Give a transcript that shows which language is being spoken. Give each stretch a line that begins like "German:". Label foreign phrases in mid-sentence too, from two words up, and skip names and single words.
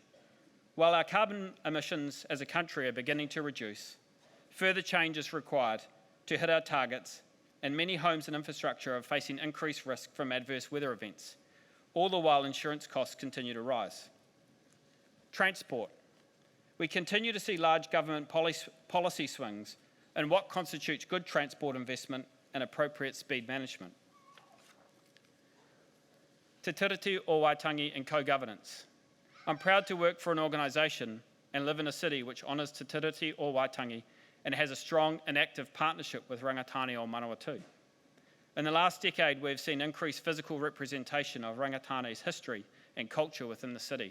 English: While our carbon emissions as a country are beginning to reduce, further change is required to hit our targets, and many homes and infrastructure are facing increased risk from adverse weather events, all the while insurance costs continue to rise. Transport. We continue to see large government policy swings in what constitutes good transport investment and appropriate speed management. Te tiriti o Waitangi and co-governance. I'm proud to work for an organisation and live in a city which honours Te tiriti o Waitangi and has a strong and active partnership with Rangitānei o Manawatū. In the last decade, we've seen increased physical representation of Rangitānei's history and culture within the city.